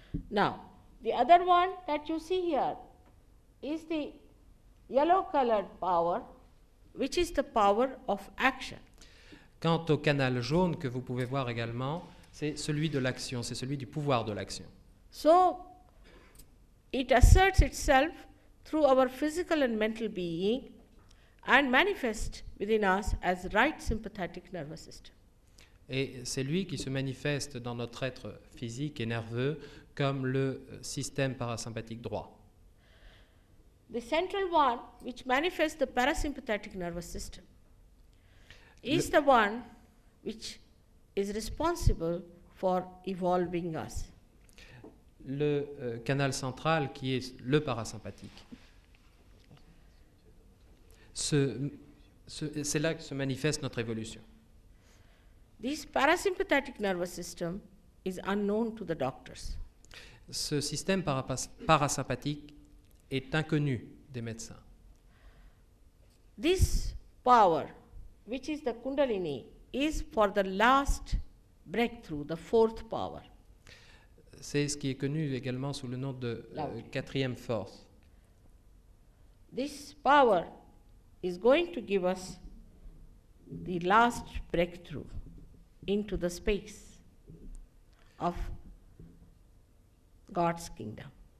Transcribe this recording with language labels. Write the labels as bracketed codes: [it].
[en] Now, the other one that you see here is the yellow colored power, which is the power of action. [fr] Quant au canal jaune que vous pouvez voir également, c'est celui de l'action, c'est celui du pouvoir de l'action. [en] So it asserts itself through our physical and mental being and manifests within us as right sympathetic nervous system. [fr] Et c'est lui qui se manifeste dans notre être physique et nerveux comme le système parasympathique droit. [en] The central one, which manifests the parasympathetic nervous system, is the one which is responsible for evolving us. [fr] Le canal central qui est le parasympathique. C'est là que se manifeste notre évolution. [en] This parasympathetic nervous system is unknown to the doctors. [fr] Ce système parasympathique est inconnu des médecins. [en] This power, which is the Kundalini, is for the last breakthrough, the fourth power. [fr] C'est ce qui est connu également sous le nom de quatrième force. [en] This power is going to give us the last breakthrough into the space of God's kingdom.